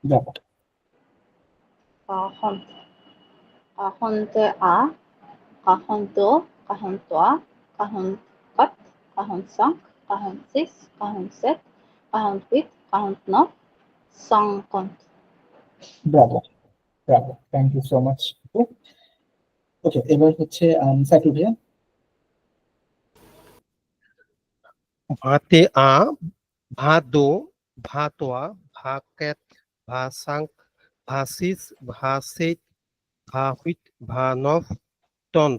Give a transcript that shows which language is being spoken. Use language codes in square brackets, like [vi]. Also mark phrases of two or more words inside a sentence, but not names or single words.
[bn] ব্রাভো। Kahont. Kahonte a. Kahonto. Kahontoa. Kahonkat. Kahonsank. Kahonsis. Kahonset. Kahontvit. Kahontknop. Songkont. ব্রাভো ব্রাভো, [en] thank you so much. [bn] ওকে, এবার হচ্ছে সাইফুল ভাইয়া। ভাতে আ, ভা দো, ভা তোয়া, ভা ক্যাট, ভা সাংক, ভা সিস, ভা সেট, ভা হুইট, ভা নভ, তন্ত।